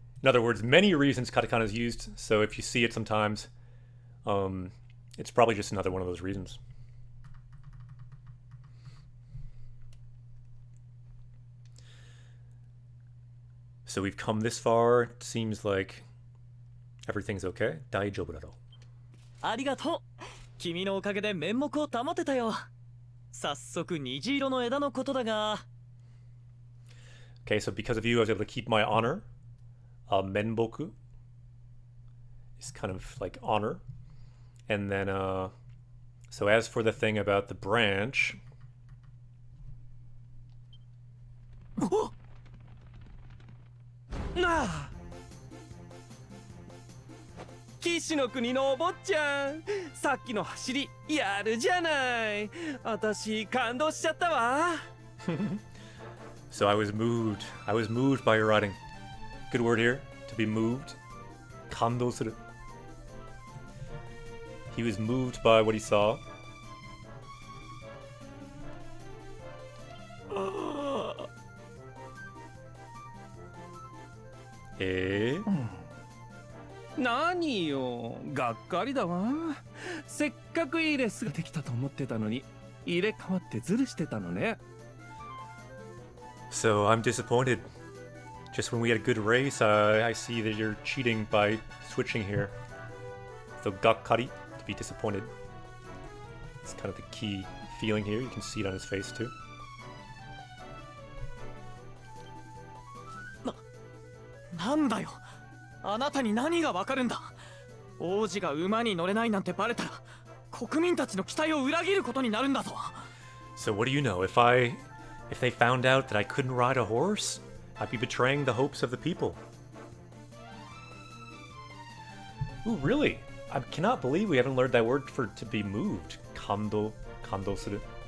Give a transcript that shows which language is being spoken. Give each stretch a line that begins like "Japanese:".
English: In other words, many reasons katakana is used. So if you see it sometimes, it's probably just another one of those reasons. So we've come this far. It seems like everything's okay.
Japanese: 大丈夫だろう。ありがとう。君のおかげで面目を保てたよ。早速虹色の枝のことだが。
English: Okay, so because of you, I was able to keep my honor. Menboku is kind of like honor. And then, so as for the thing about the branch... Ah!
Japanese: 騎士の国のお坊ちゃん、さっきの走りやるじゃない。私感動しちゃったわ。
English: So I was moved. I was moved by your writing. Good word here, to be moved. 感動する. He was moved by what he saw. Eh?
Japanese: 何よ、がっかりだわ。せっかくいいレスができたと思ってたのに、入れ替わってズルしてたのね。
English: So I'm disappointed. Just when we had a good race, I see that you're cheating by switching here. So gakkari, to be disappointed. It's kind of the key feeling here. You can see it on his face too.
Japanese: なんだよ、あなたに何がわかるんだ。王子が馬に乗れないなんてバレたら国民たちの期待を裏切ることになるんだぞ。
English: So what do you know? If they found out that I couldn't ride a horse, I'd be betraying the hopes of the people. Ooh, really? I cannot believe we haven't learned that word for to be moved.
Japanese: Kando suru.